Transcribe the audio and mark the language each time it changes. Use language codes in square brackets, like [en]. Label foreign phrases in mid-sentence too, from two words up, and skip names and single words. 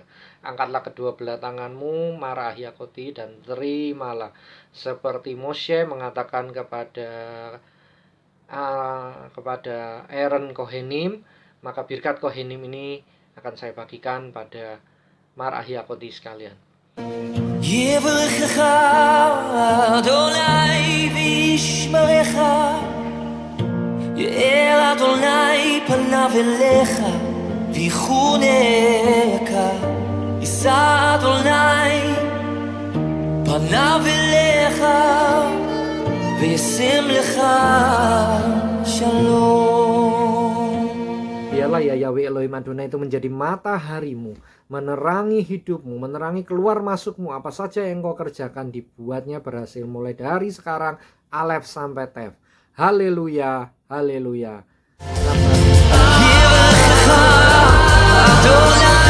[id] Angkatlah kedua belah tanganmu, marah Yakoti, dan terimalah seperti Moshe mengatakan kepada Aaron Kohenim, maka berkat Kohenim ini akan saya bagikan pada marah Yakoti sekalian. [he] יברכך אדוני וישמרך, יאר אדוני פניו אליך ויחונך, יישא אדוני פניו אליך וישם לך שלום. [id] Biarlah ya Yahweh Elohim Adonai itu menjadi mataharimu, menerangi hidupmu, menerangi keluar masukmu. Apa saja yang kau kerjakan dibuatnya berhasil mulai dari sekarang Alef sampai Tef. Haleluya, haleluya.